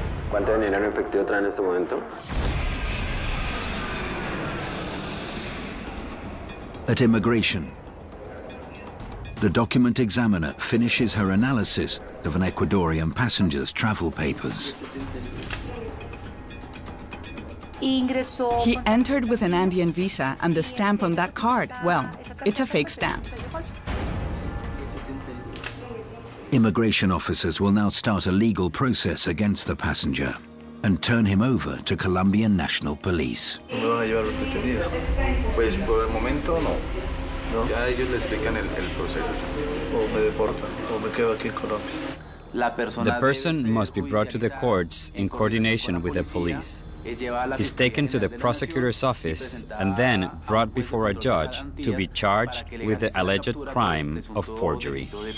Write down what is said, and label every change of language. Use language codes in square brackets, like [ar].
[es] ¿Cuánto dinero en efectivo trae en este momento? [en] At immigration, the document examiner finishes her analysis of an Ecuadorian passenger's travel papers. He entered with an Andean visa, and the stamp on that card, well, it's a fake stamp. Immigration officers will now start a legal process against the passenger and turn him over to Colombian National Police. [es] Me van a llevar detenido. Pues por el momento no. ¿No? Ya ellos le explican el proceso. O me deportan, o me quedo aquí en Colombia. [en] The person must be brought to the courts in coordination with the police. He's taken to the prosecutor's office and then brought before a judge to be charged with the alleged crime of forgery.